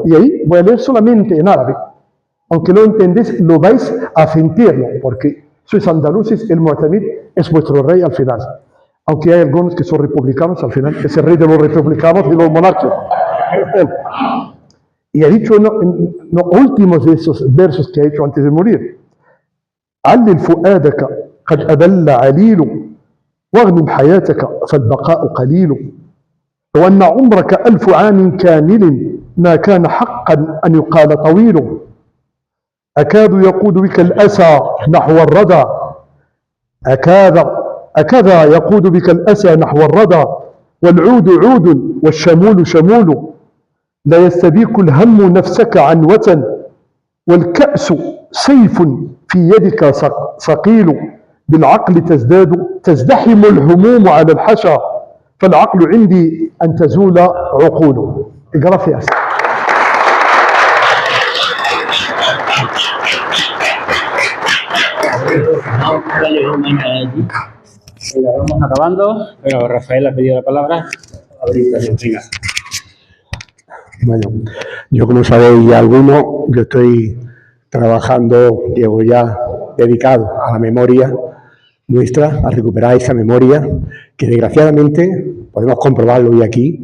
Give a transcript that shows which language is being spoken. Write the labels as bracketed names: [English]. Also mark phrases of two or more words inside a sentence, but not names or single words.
[Spanish] Y ahí voy a leer solamente en árabe. Aunque no entendéis, lo vais a sentirlo, porque sois andaluces, el Mutamid es vuestro rey al final. Aunque hay algunos que son republicanos, al final es el rey de los republicanos y los monárquicos. Y ha dicho en los últimos de esos versos que ha hecho antes de morir: [Arabic] علل فؤادك قد أذل عليل واغنم حياتك فالبقاء قليل وأن عمرك 1000 عام كامل ما كان حقا أن يقال طويل أكاد يقود بك الأسى نحو الردى أكذا يقود بك الأسى نحو الردى والعود عود والشمول شمول لا يستبيك الهم نفسك عنوة والكأس سيف في يدك ثقيل بالعقل تزدحم الهموم على الحشا فالعقل عندي أن تزول عقوله. [Spanish] Gracias. Vamos acabando, pero Rafael ha pedido la palabra. Venga. Bueno, yo como sabéis algunos, yo estoy trabajando, llevo ya dedicado a la memoria nuestra, a recuperar esa memoria que desgraciadamente podemos comprobarlo hoy aquí.